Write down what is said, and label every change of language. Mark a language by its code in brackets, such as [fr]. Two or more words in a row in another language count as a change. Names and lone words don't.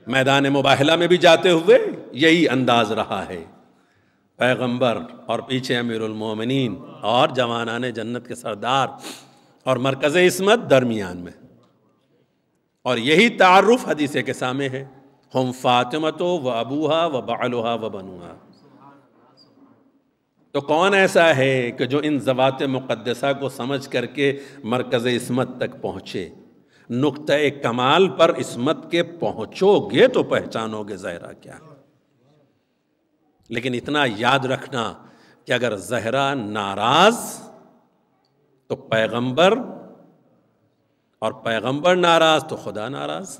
[ur] میدان مباہلہ میں بھی جاتے ہوئے یہی انداز رہا ہے. پیغمبر اور پیچھے امیر المومنین اور جوانان جنت کے سردار اور مرکز عصمت درمیان میں. اور یہی تعارف حدیث کے سامنے ہے، [ar] ہم فاطمہ و ابوہا و بعلہا و بنوہا. [ur] تو کون ایسا ہے کہ جو ان ذوات مقدسہ کو سمجھ کر کے مرکز عصمت تک پہنچے؟ نقطہ کمال پر عصمت کے پہنچو گے تو پہچانو گے زہرا کیا ہے. لیکن اتنا یاد رکھنا کہ اگر زہرا ناراض تو پیغمبر، اور پیغمبر ناراض تو خدا ناراض.